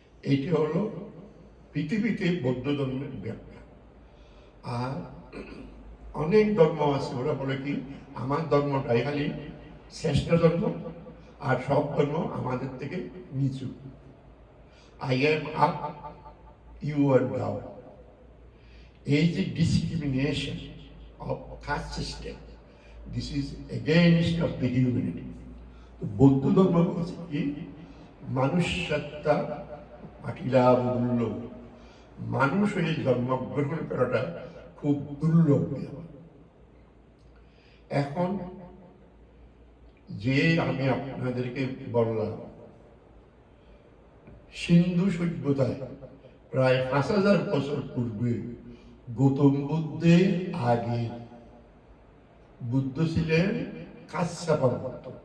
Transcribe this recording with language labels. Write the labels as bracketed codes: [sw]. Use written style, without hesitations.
[bn] এইটা হলো পৃথিবীতে বৌদ্ধ ধর্মের ব্যাখ্যা। আর অনেক ধর্ম আছে, ওরা বলে কি আমার ধর্মটাই খালি শ্রেষ্ঠ ধর্ম, আর সব ধর্ম আমাদের থেকে নিচু। [en] I am up, you are down. [bn] এই যে [en] discrimination of caste system, this is against of the humanity. [bn] তো বৌদ্ধ ধর্ম বলছে কি মানুষ সত্তা পাটিলা দুর্লভ, মানুষ হয়ে জন্মগ্রহণ করাটা খুব দুর্লভ ব্যাপার। এখন যে আমি আপনাদেরকে বললাম, সিন্ধু সভ্যতায় প্রায় ৫,০০০ বছর পূর্বে গৌতম বুদ্ধের আগে বুদ্ধ ছিলেন কাশ্যপা বুদ্ধ।